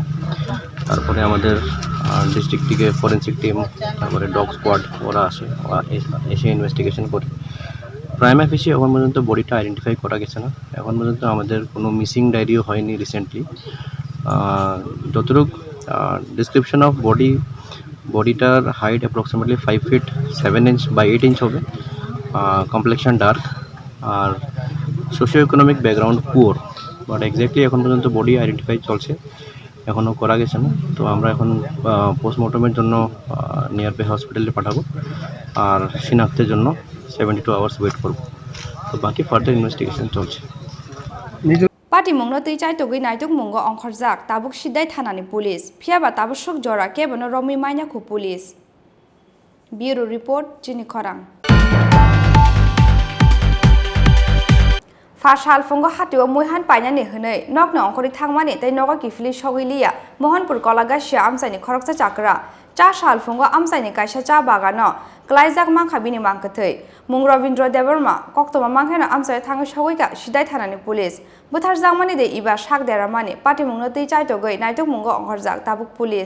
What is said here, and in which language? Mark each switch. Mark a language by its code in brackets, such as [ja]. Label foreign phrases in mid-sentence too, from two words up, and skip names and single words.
[bn] তারপরে আমাদের ডিস্ট্রিক্ট থেকে [en] forensic team, [bn] তারপরে [en] dog squad [bn] ওরা আসে, এসে ইনভেস্টিগেশন করে। প্রাইম অফিসে এখন পর্যন্ত [en] bodyta identify [bn] করা গেছে না। এখন পর্যন্ত আমাদের কোনো [en] missing diaryo [bn] হয়নি রিসেন্টলি। [en] যতটুকু description of bodytar height approximately 5 feet 7 inch by 8 inch হবে, complexion dark, আর socio economic background poor. but exactly [bn] এখন পর্যন্ত [en] body identify [bn] চলছে, এখনও করা গেছে না। তো আমরা এখন পোস্টমর্টমের জন্য [en] near by hospitale [bn] পাঠাবো, আর শনাক্তের জন্য [en] 72 hours wait [bn] করবো। তো বাকি [en] further investigation [bn] চলছে। [trp] Pati mungno tui chai togui naituk mungo ongkhorjak tabuk sidai thanani police phiaba tabuk jora kebono romi maina khu police. [en] Bureau report [trp] Chini Khorang. Fashal fungo hatio muihan painani hwnei nokno ongkhori thangmani tei nogo kifli sogiliya Mohanpur Kolagasia amsaini khoroksa chakra cha sal fungo amsaini kaisa cha bagano klaijak mangkha bini mangkhathei mung Robindra Debbarma koktoma mangkhano amsai thangi sogoika sidai thanani police buthar jangmani de iba sak deramani pati mungno tei chai togui naituk mungo ongkhorjak tabuk police.